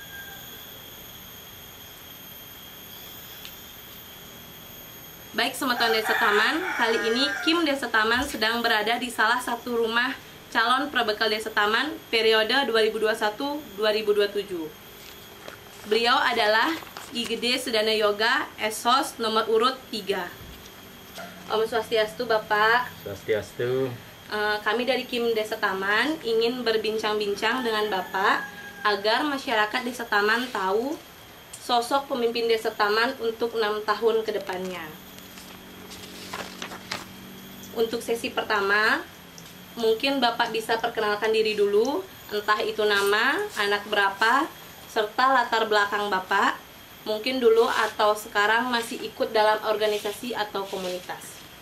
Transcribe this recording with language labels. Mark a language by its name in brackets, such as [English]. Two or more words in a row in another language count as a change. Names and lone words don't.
[Indonesian] Baik Semeton Desa Taman, kali ini Kim Desa Taman sedang berada di salah satu rumah calon perbekal Desa Taman periode 2021-2027. Beliau adalah IGD Sedana Yoga Esos nomor urut 3. [Balinese] Om Swastiastu Bapak. Swastiastu. [Indonesian] Kami dari Kim Desa Taman ingin berbincang-bincang dengan Bapak agar masyarakat Desa Taman tahu sosok pemimpin Desa Taman untuk 6 tahun ke depannya. Untuk sesi pertama, mungkin Bapak bisa perkenalkan diri dulu, entah itu nama, anak berapa, serta latar belakang Bapak, mungkin dulu atau sekarang masih ikut dalam organisasi atau komunitas.